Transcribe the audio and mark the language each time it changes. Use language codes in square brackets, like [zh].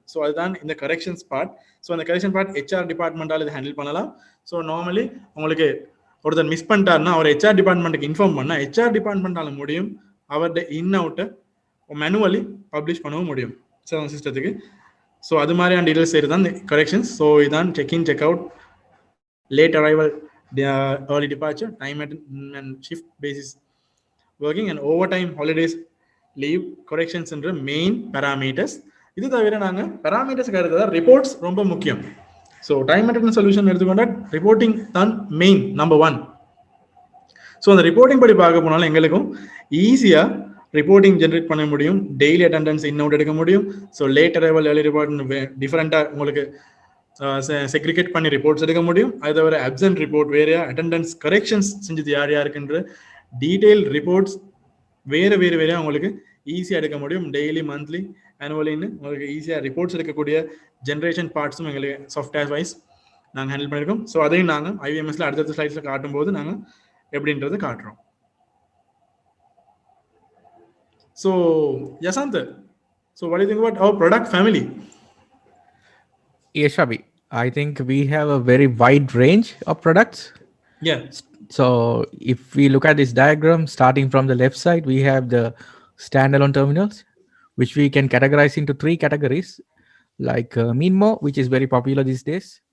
[ta] So அதுதான் இந்த corrections part. So அந்த கரெக்ஷன் பார்ட் HR டிபார்ட்மெண்ட்டால் இது ஹேண்டில் பண்ணலாம். ஸோ நார்மலி உங்களுக்கு ஒருத்தர் மிஸ் பண்ணிட்டாருன்னா அவர் HR டிபார்ட்மெண்ட்டுக்கு இன்ஃபார்ம் பண்ணால் HR டிபார்ட்மெண்ட்டால் முடியும் அவர்கிட்ட இன் அவுட்டை மேனுவலி பப்ளிஷ் பண்ணவும் முடியும் சிஸ்டத்துக்கு. ஸோ அது மாதிரியான டீடைல்ஸ் செய்கிறது தான் கரெக்ஷன்ஸ். ஸோ இதுதான் check in, check out, late arrival, [en] early departure, time and shift basis working, and overtime, holidays, leave, corrections [ta] என்ற மெயின் பேராமீட்டர்ஸ். இது தவிர நாங்கள் பேராமீட்டர்ஸ்க்கு அடுத்ததான் ரிப்போர்ட்ஸ் ரொம்ப முக்கியம். ஸோ டைம் மேனேஜ்மெண்ட் சொல்யூஷன் எடுத்துக்கொண்டால் ரிப்போர்ட்டிங் தான் மெயின் நம்பர் 1. ஸோ அந்த ரிப்போர்ட்டிங் படி பார்க்க போனாலும் எங்களுக்கும் ஈஸியாக ரிப்போர்ட்டிங் ஜென்ரேட் பண்ண முடியும், டெய்லி அட்டெண்டன்ஸ் இன் அவுட் எடுக்க முடியும். So late arrival, early report டிஃப்ரெண்ட்டாக உங்களுக்கு செக்ரிகேட் பண்ணி ரிப்போர்ட்ஸ் எடுக்க முடியும். அது தவிர அப்சென்ட் ரிப்போர்ட் வேறையா, அட்டெண்டன்ஸ் கரெக்ஷன்ஸ் செஞ்சது யார் யாருக்குன்ற டீட்டெயில் ரிப்போர்ட்ஸ் வேறையா உங்களுக்கு ஈஸியாக எடுக்க முடியும். டெய்லி, மந்த்லி, ஆனுவலின்னு உங்களுக்கு ஈஸியாக ரிப்போர்ட்ஸ் எடுக்கக்கூடிய ஜென்ரேஷன் பார்ட்ஸும் எங்களுக்கு சாஃப்ட்வேர் வைஸ் நாங்கள் ஹேண்டில் பண்ணியிருக்கோம். ஸோ அதையும் நாங்கள் IVMSல அடுத்தடுத்த ஸ்லைட்ஸில் காட்டும்போது நாங்கள் எப்படின்றது காட்டுறோம். [en] So Yasanth, so what do you think about our product family? Yes, Shabi. I think we have a very wide range of products. Yeah. So if we look at this diagram, starting from the left side, we have the standalone terminals, which we can categorize into 3 categories, like Minmo, which is very popular these days.